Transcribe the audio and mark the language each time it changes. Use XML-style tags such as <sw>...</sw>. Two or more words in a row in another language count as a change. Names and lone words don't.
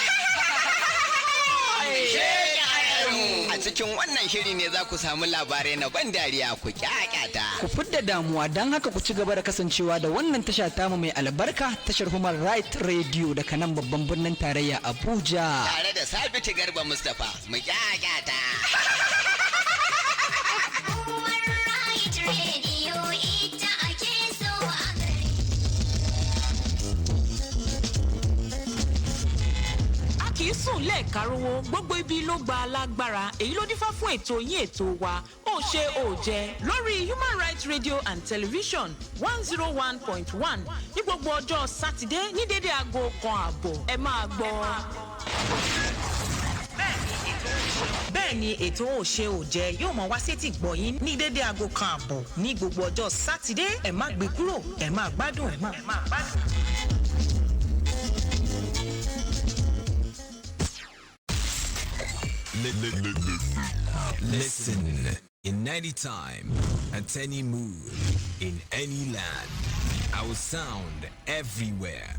<ha>A cikin wannan shiri ne za ku samu labarai na ban dariya ku kyakyata. Ku fidda damuwa don haka ku ci gaba da kasancewa da wannan tasha tamu mai albarka, tashar Human Rights Radio daga nan babban birnin tarayya Abuja. Tare da Sabitu Garba Mustapha mu kyakyata.</ha> <yo>Kì í sùn lẹ́ẹ̀karùn-ún gbogbo ibi ló gba alágbára èyí ló dífá fún ètò yín ètò wa ó ṣe ó jẹ lórí Human Rights Radio and Television 101.1 ní gbogbo ọjọ́ Sátidé ní dédé aago 1:30 ẹ máa gbọ́. Bẹ́ẹ̀ni ètò ó ṣe ó jẹ yóò mọ wá sétí gbọ̀yìn ní dédé aago 1:30 ní gbogbo ọjọ́ Sátidé ẹ má gbé kúrò ẹ má gbádùn ẹ má gbádùn.</yo> <en>Listen in any time, at any mood, in any land. Our sound everywhere.</en>